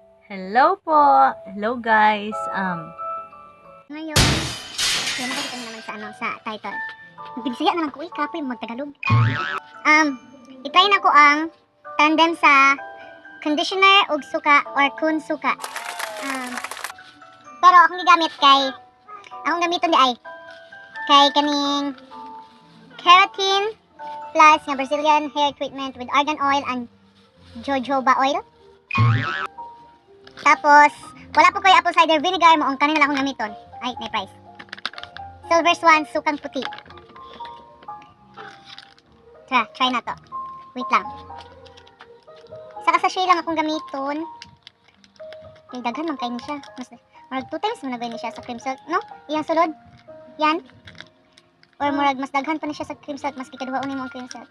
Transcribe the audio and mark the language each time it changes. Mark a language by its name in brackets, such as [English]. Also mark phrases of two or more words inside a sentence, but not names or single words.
[English] Hello po! Hello guys! [Filipino] Ngayon, kaya makikita nyo naman sa title. [Cebuano] Bisaya naman ko, kapoy magtagalog. I-try na ko ang tandem sa conditioner ug suka or kun suka. Pero akong gigamit akong gamiton di ay kay kaning Keratin plus nga [English] Brazilian hair treatment with argan oil and jojoba oil. [Cebuano] Tapos, wala po kayo [English] apple cider vinegar [Cebuano] mo, ang kanina lang akong gamiton. Ay, may price. [Filipino] Silver Swan, sukang puti. [Cebuano] Try na to. Wait lang. Sa sachet lang akong gamiton. May daghan man kayo siya. Marag 2 times mo na ba siya sa cream silk, no? Iyang sulod. Yan. Or marag mas daghan pa ni siya sa cream silk, mas kikaduha unin mo ang cream silk.